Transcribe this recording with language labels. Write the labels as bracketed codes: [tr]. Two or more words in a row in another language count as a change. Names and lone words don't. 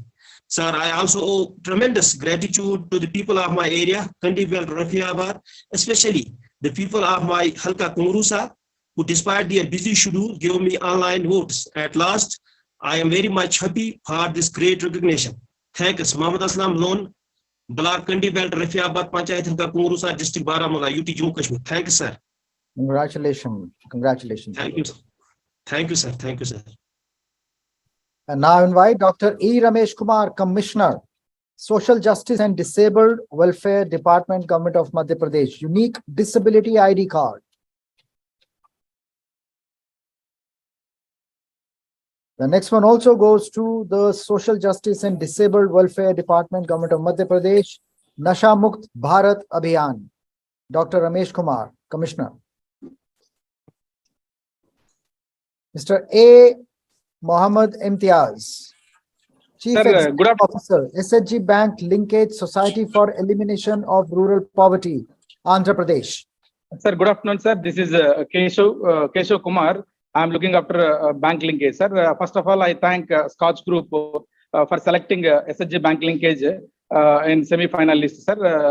[en] Sir, I also owe tremendous gratitude to the people of my area, Kandivale, Rafiabad, especially the people of my Halka Kongrusa, who despite their busy schedule gave me online votes. At last, I am very much happy for this great recognition. Thanks, Mohammed Aslam Lone, Block Kandivale, Rafiabad, Panchayat Halka Kongrusa, District Baramulla, UT Jammu Kashmir. Thank you, sir. Congratulations. Congratulations. Thank you. Thank you, sir. Thank you, sir. And now invite Dr. E. Ramesh Kumar, Commissioner, Social Justice and Disabled Welfare Department, Government of Madhya Pradesh, unique disability ID card. The next one also goes to the Social Justice and Disabled Welfare Department, Government of Madhya Pradesh, Nasha Mukt Bharat Abhiyan, Dr. Ramesh Kumar, Commissioner. Mr. A. Mohammed Imtiaz, Chief Executive Officer, SHG Bank Linkage Society for Elimination of Rural Poverty, Andhra Pradesh. Sir, good afternoon, sir. This is Keshav Kumar. I am looking after bank linkage, sir. First of all, I thank SKOCH Group for selecting SHG Bank Linkage in semi-finalist, sir.